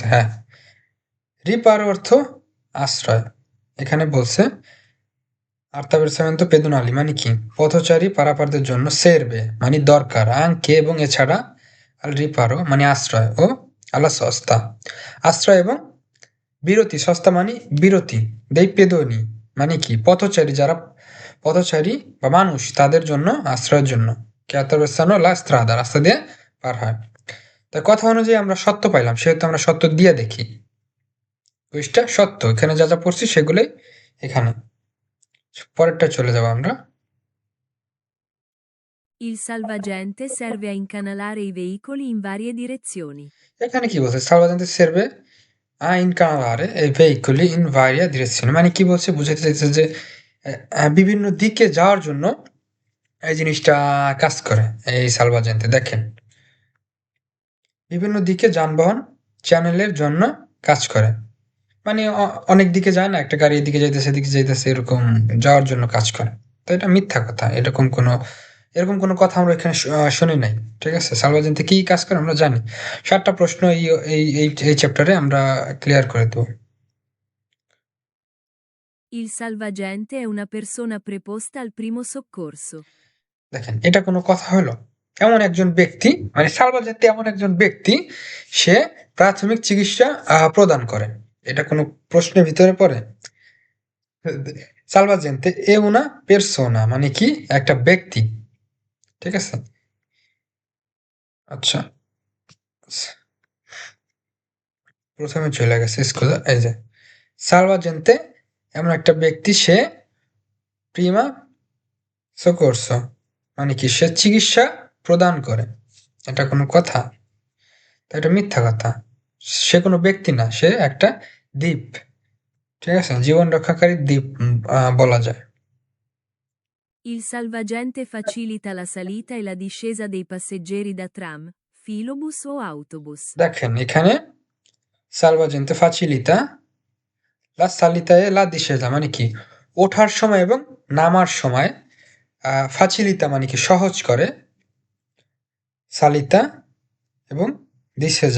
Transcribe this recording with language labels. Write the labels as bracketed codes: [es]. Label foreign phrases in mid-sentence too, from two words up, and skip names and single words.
[bn] হ্যাঁ, রিপার অর্থ আশ্রয়, এখানে বলছে [it] attraversamenti pedonali [bn] মানে কি, পথচারী পারাপারদের জন্য, সেরবে মানে দরকার, আংকে এবং এছাড়া, [it] al riparo [bn] মানে আশ্রয়, [it] o alla sosta [bn] আশ্রয় এবং বিরতি, সস্তা মানে বিরতি, [it] dei pedoni [bn] মানে কি, পথচারী যারা পথচারী বা মানুষ তাদের জন্য, আশ্রয়ের জন্য, [it] che attraversano la strada [bn] রাস্তা দিয়ে পার হয়। তার কথা অনুযায়ী আমরা সত্য পাইলাম, সেহেতু আমরা সত্য দিয়ে দেখি। কুইজটা সত্য, এখানে যা যা পড়ছি সেগুলোই এখানে। পরেরটা চলে যাব আমরা। [it] Il salvagente serve a incanalare i veicoli in varie direzioni. [bn] এখানে কি বলছে, [it] salvagente serve a incanalare i veicoli in varie direzioni, [bn] মানে কি বলছে, বুঝাতে চাইছে যে বিভিন্ন দিকে যাওয়ার জন্য এই জিনিসটা কাজ করে। এই সালভাজেন্তে দেখেন বিভিন্ন দিকে যানবাহন চ্যানেলের জন্য কাজ করে, মানে অনেক দিকে যায় না, একটা গাড়ি এদিকে যাইতেছে এদিকে যাইতেছে, এরকম যাওয়ার জন্য কাজ করে। তো এটা মিথ্যা কথা, এরকম কোনো এরকম কোনো কথা আমরা এখানে শুনি নাই। ঠিক আছে? সালভাজেন্তে কি কাজ করে আমরা জানি। ৭টা প্রশ্ন এই চ্যাপ্টারে আমরা ক্লিয়ার করে দেব। [it] Il salvagente è una persona preposta al primo soccorso. [bn] দেখেন এটা কোনো কথা হলো? এমন একজন ব্যক্তি মানে সালভাজেন্তে এমন একজন ব্যক্তি সে প্রাথমিক চিকিৎসা প্রদান করে। এটা কোনো প্রশ্নের ভিতরে পড়ে? [it] salvagente è una persona [bn] মানে কি একটা ব্যক্তি। ঠিক আছে? আচ্ছা। প্রথমে চলে গেছে স্কুলে এই যে সালভাজেন্তে এমন একটা ব্যক্তি সে [it] primo soccorso [bn] মানে কি সে চিকিৎসা প্রদান করে। এটা কোনো কথা? তো এটা মিথ্যা কথা। সে কোনো ব্যক্তি না, সে একটা দ্বীপ। ঠিক আছে? জীবন রক্ষাকারী দ্বীপ বলা যায়। [it] Il salvagente facilita la salita e la discesa dei passeggeri da tram, filobus o autobus. [bn] দেখেন এখানে [it] salvagente facilita la salita e la discesa [bn] মানে কি ওঠার সময় এবং নামার সময় ফাচিলিতা মানে কি সহজ করে, সালিতা এবং দিশেজা।